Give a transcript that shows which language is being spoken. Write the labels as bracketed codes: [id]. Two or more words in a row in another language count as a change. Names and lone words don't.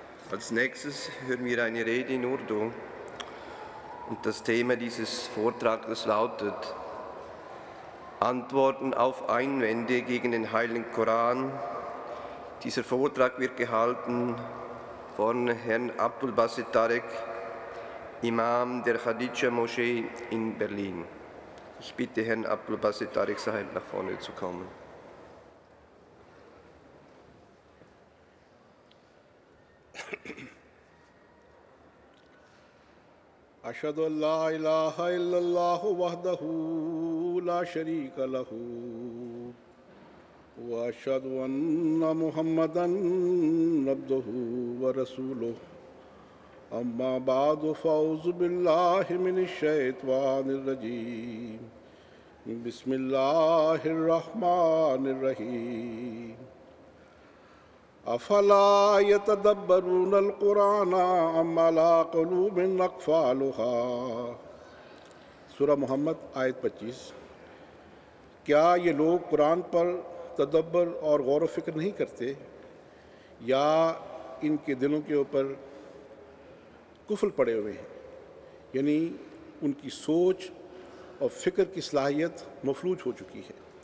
[de] Als nächstes hören wir eine Rede in Urdu und das Thema dieses Vortrags lautet Antworten auf Einwände gegen den Heiligen Koran. Dieser Vortrag wird gehalten von Herrn Abdul Basit Tarek, Imam der Khadija Moschee in Berlin. Ich bitte Herrn Abdul Basit Tarek Sahib nach vorne zu kommen. [ar] أشهد أن لا إله إلا الله وحده لا شريك له وأشهد أن محمدًا عبده ورسوله أما بعد فأعوذ بالله من الشيطان الرجيم بسم الله الرحمن الرحيم أفلا يتدبرون القرآن أم على قلوب أقفالها [ur] سورہ محمد آیت 25 کیا یہ لوگ قرآن پر تدبر اور غور و فکر نہیں کرتے یا ان کے دلوں کے اوپر قفل پڑے ہوئے ہیں، یعنی ان کی سوچ اور فکر کی صلاحیت مفلوج ہو چکی ہے۔